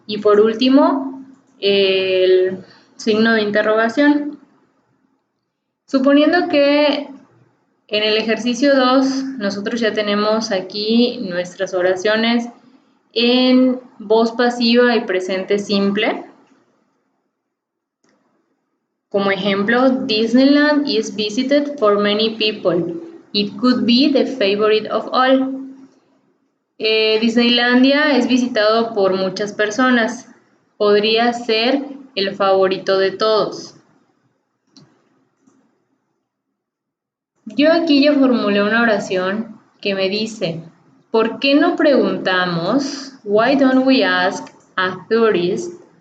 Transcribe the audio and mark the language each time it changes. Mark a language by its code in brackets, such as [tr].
[es] Y por último, el signo de interrogación. Suponiendo que en el ejercicio 2 nosotros ya tenemos aquí nuestras oraciones en voz pasiva y presente simple. Como ejemplo, [en] Disneyland is visited for many people. It could be the favorite of all. [es] Disneylandia es visitado por muchas personas. Podría ser el favorito de todos. Yo aquí ya formulé una oración que me dice, ¿por qué no preguntamos? [en] Why don't we ask a tourist?